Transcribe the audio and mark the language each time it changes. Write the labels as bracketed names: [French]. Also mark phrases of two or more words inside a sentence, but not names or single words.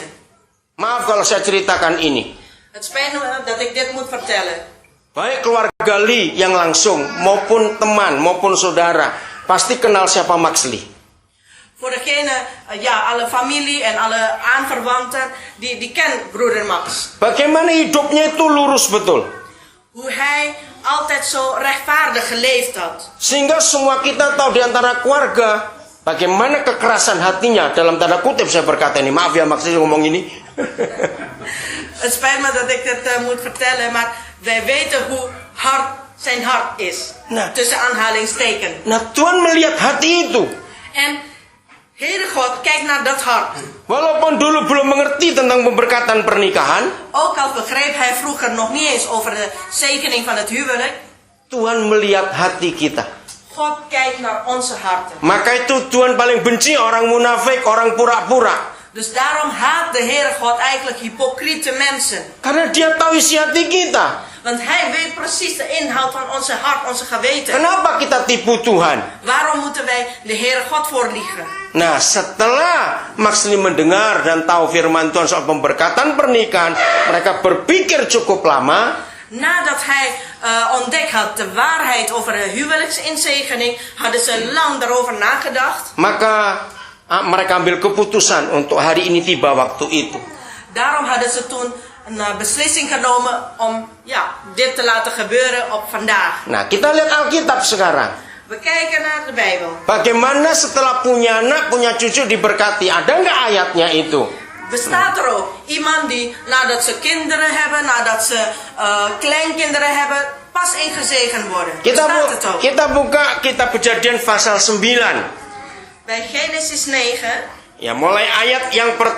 [Indonesian] Maaf kalau saya ceritakan ini. [Dutch] Het spijt me dat ik dit moet vertellen. [Indonesian] Baik keluarga Lee yang langsung maupun teman maupun saudara pasti kenal siapa Max Lee. [Dutch] Voor degene, alle familie en alle aanverwanten, die kennen broeder Max. [Indonesian] Bagaimana hidupnya itu lurus betul. [Dutch] Hoe hij altijd zo rechtvaardig geleefd had. [Indonesian] Sehingga semua kita tahu di antara keluarga bagaimana kekerasan hatinya, dalam tanda kutip saya berkata ini. Maaf ya Max Lee ngomong ini. [Dutch] Het spijt me dat ik het moet vertellen, maar wij weten hoe hard zijn hart is. [Indonesian] Nah. [Dutch] Tussen aanhalingstekens. [Indonesian] Nah, Tuhan melihat hati itu. [Dutch] En Heere God kijkt naar dat hart. [Indonesian] Walaupun dulu belum mengerti tentang pemberkatan pernikahan, [Dutch] Ook al begreep hij vroeger nog niet eens over de zegening van het huwelijk. [Indonesian] Tuhan melihat hati kita. [Dutch] God kijkt naar onze harten. [Indonesian] Maka itu Tuhan paling benci orang munafik, orang pura-pura. [Dutch] Dus daarom haat de Heere God eigenlijk hypocriete mensen. [Indonesian] Karena dia tahu isi hati kita. [Dutch] Want hij weet precies de inhoud van onze hart, onze geweten. [Indonesian] Kenapa kita tipu Tuhan? [Dutch] Waarom moeten wij de Heere God voorliegen? [Indonesian] Nah, setelah Max Lee mendengar dan tahu firman Tuhan soal pemberkatan pernikahan, mereka berpikir cukup lama. [Dutch] Nadat hij ontdekt had de waarheid over de huwelijksinzegening, hadden ze lang daarover nagedacht. [Indonesian] Maka mereka ambil keputusan untuk hari ini tiba waktu itu. [Dutch] Daarom hadden ze toen een beslissing genomen om dit te laten gebeuren op vandaag. [Indonesian] Nah, kita lihat Alkitab sekarang. [Dutch] We kijken naar de Bijbel. [Indonesian] Bagaimana setelah punya anak, punya cucu diberkati? Ada nggak ayatnya itu? [Dutch] Bestaat er ook iemand die nadat ze kinderen hebben, nadat ze kleinkinderen hebben, pas ingezegend worden? Bestaat het ook? [Indonesian] Kita buka kitab Kejadian pasal 9. [Dutch] Bij Genesis 9, [Indonesian] Ya, mulai ayat yang pertama.